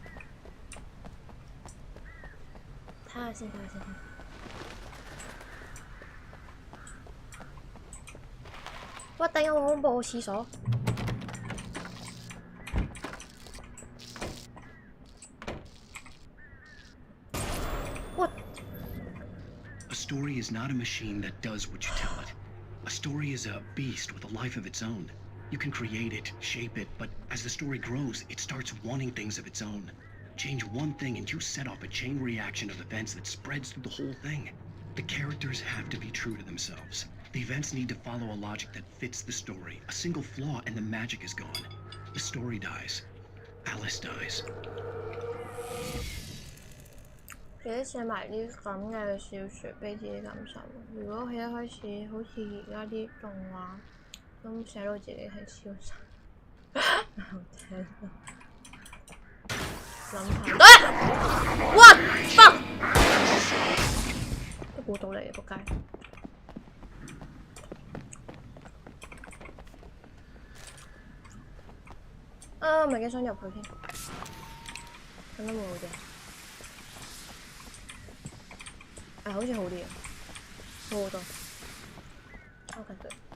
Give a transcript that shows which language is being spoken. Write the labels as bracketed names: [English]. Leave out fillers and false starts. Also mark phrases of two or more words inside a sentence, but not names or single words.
[Cantonese] 睇下先，睇下先。哇！頂有冇恐怖廁所？ [English] A story is not a machine that does what you tell it. A story is a beast with a life of its own. You can create it, shape it, but as the story grows, it starts wanting things of its own. Change one thing and you set off a chain reaction of events that spreads through the whole thing. The characters have to be true to themselves. The events need to follow a logic that fits the story. A single flaw and the magic is gone. The story dies. Alice dies. [Cantonese] 幾寫埋啲咁嘅小説俾自己感受。如果佢一開始好似而家啲動畫咁寫到自己係超神，好聽。諗下 ， [English] what fuck！ [Cantonese] 都估到你嘅仆街。啊，唔係幾想入去添，咁都冇好啲。好似好啲啊，好好多。OK， 對，